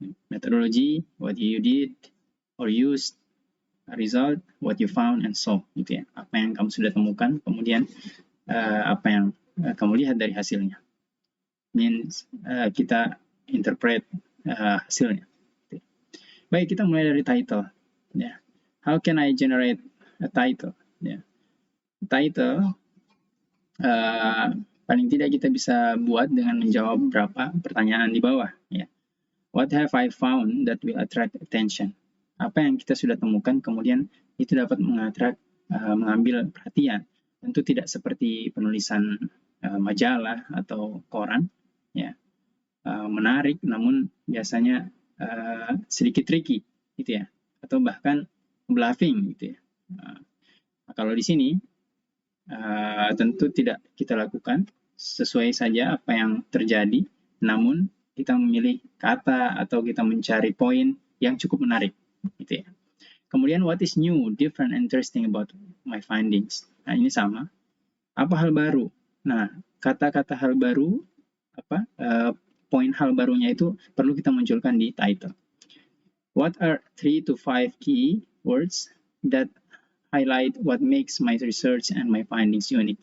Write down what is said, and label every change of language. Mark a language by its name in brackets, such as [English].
[English] Methodology, what you did or used, result, what you found, and so, [Indonesian] gitu ya. Apa yang kamu sudah temukan, kemudian apa yang kamu lihat dari hasilnya. Means kita interpret hasilnya. Baik, kita mulai dari title. Ya. [English] How can I generate a title? [Indonesian] Ya. Title paling tidak kita bisa buat dengan menjawab beberapa pertanyaan di bawah. Ya. [English] What have I found that will attract attention? [Indonesian] Apa yang kita sudah temukan, kemudian itu dapat mengambil perhatian. Tentu tidak seperti penulisan majalah atau koran, ya. Menarik, namun biasanya sedikit tricky, gitu ya, atau bahkan bluffing, gitu ya. Kalau di sini tentu tidak kita lakukan sesuai saja apa yang terjadi, namun kita memilih kata atau kita mencari poin yang cukup menarik, gitu ya. [English] Kemudian what is new, different, interesting about my findings? [Indonesian] Nah, ini sama. Apa hal baru? Nah, kata-kata hal baru, poin hal barunya itu perlu kita munculkan di title. [English] What are 3 to 5 key words that highlight what makes my research and my findings unique?